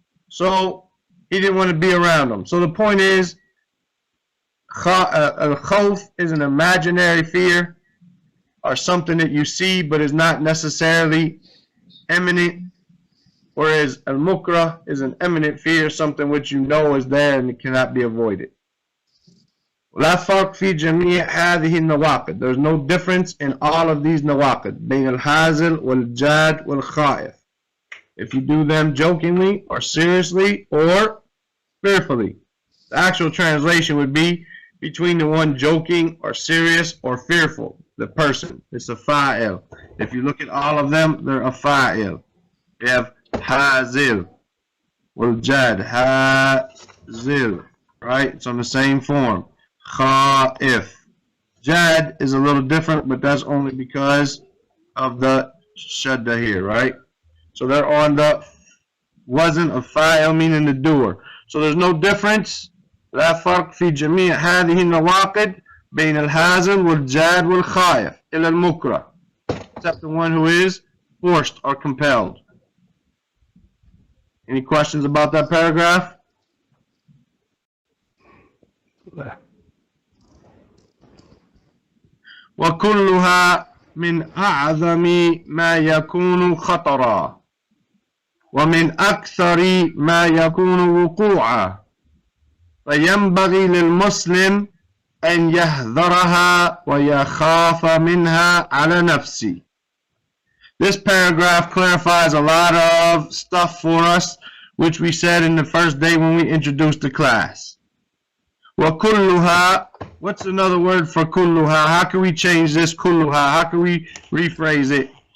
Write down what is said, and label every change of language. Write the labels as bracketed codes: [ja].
[en] So he didn't want to be around them. So the point is, al-khawf is an imaginary fear or something that you see but is not necessarily imminent, whereas al-mukrah is an imminent fear, something which you know is there and it cannot be avoided. [ar] لا فرق في جميع هذه النواقض. [en] There's no difference in all of these nawaqid. [ar] بين الهازل والجاد والخائف. [en] If you do them jokingly or seriously or fearfully. The actual translation would be between the one joking or serious or fearful, the person. It's a fa'il. If you look at all of them, they're a fa'il. We have hazil, waljad, hazil, right? It's on the same form. Khaif. Jad is a little different, but that's only because of the shadda here, right? So they're on the wazn of fa'il, meaning the doer. So there's no difference. [ar] لا فرق في جميع هذه النواقد بين الهازل والجاد والخائف إلى المكره, [en] except the one who is forced or compelled. Any questions about that paragraph? [ar] وكلها من أعظم ما يكون خطرا ومن أكثر ما يكون وقوعا فينبغي للمسلم أن يحذرها ويخاف منها على نفسه. [en] This paragraph clarifies a lot of stuff for us, which we said in the first day when we introduced the class. وَكُلُّهَا, what's another word for كُلُّهَا? How can we change this كُلُّهَا? How can we rephrase it?